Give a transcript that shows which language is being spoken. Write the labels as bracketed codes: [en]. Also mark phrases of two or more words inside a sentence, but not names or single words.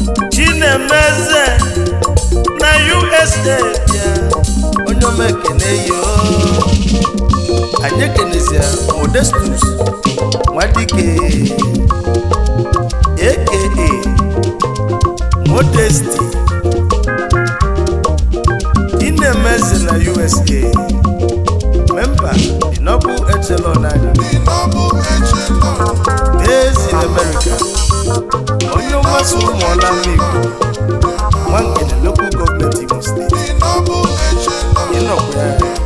[ig] Chinemeze na U S A bịa, onye ọma ekene yo. Anyị ekenezia Modestus Nwadike, A K A Modesty. Chinemeze na U S A, [en] member the [ig] Noble Echelon anyị. [en] Based in America. [ig] Onye ọma si ụmụ ọla mma Igbo. Nwangele Local Government Imo State. Ị nọkwa ya.